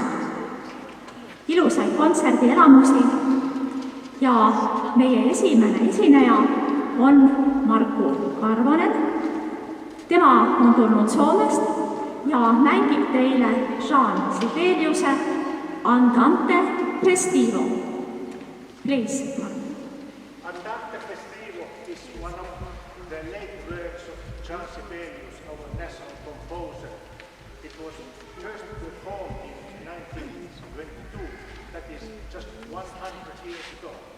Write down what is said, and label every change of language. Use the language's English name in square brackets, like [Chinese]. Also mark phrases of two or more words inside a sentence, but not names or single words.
[Estonian] Ilusaid kontserdielamusi ja meie esimene esineja on Markku Karvonen. Tema on tulnud Soomest ja mängib teile Jean Sibeliuse Andante Festivo. [English] Please, Mark. Andante Festivo is one of the late works of Jean Sibelius, our national composer. It was first performed in 1922, that is just 100 years ago.